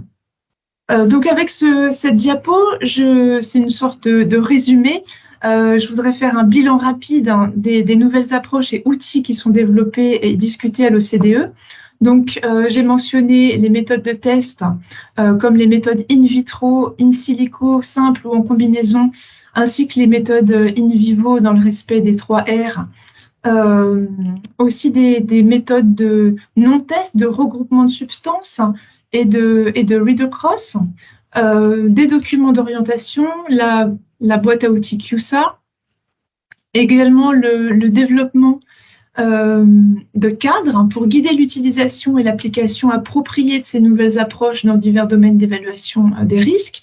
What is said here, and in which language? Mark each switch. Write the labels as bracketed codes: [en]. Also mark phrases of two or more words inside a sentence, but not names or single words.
[fr] Donc, avec cette diapo, c'est une sorte de résumé. Je voudrais faire un bilan rapide des nouvelles approches et outils qui sont développés et discutés à l'OCDE. Donc, j'ai mentionné les méthodes de test, comme les méthodes [la] in vitro, in silico, [fr] simples ou en combinaison, ainsi que les méthodes [la] in vivo [fr] dans le respect des 3 R. Aussi des méthodes de non-test, de regroupement de substances et de read-across, des documents d'orientation, la boîte à outils QSAR, également le développement de cadres pour guider l'utilisation et l'application appropriée de ces nouvelles approches dans divers domaines d'évaluation des risques.